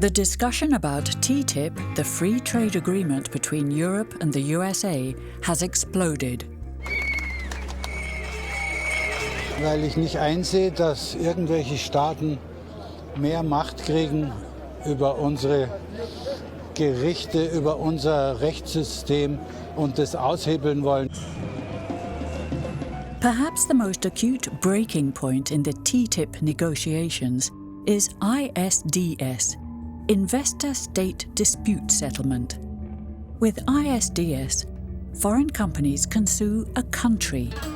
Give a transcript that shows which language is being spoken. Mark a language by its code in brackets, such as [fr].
[en] The discussion about TTIP, the free trade agreement between Europe and the USA, has exploded. [de] Weil ich nicht einsehe, dass irgendwelche Staaten mehr Macht kriegen über unsere Gerichte, über unser Rechtssystem und das aushebeln wollen. [en] Perhaps the most acute breaking point in the TTIP negotiations is ISDS, Investor State Dispute Settlement. With ISDS, foreign companies can sue a country.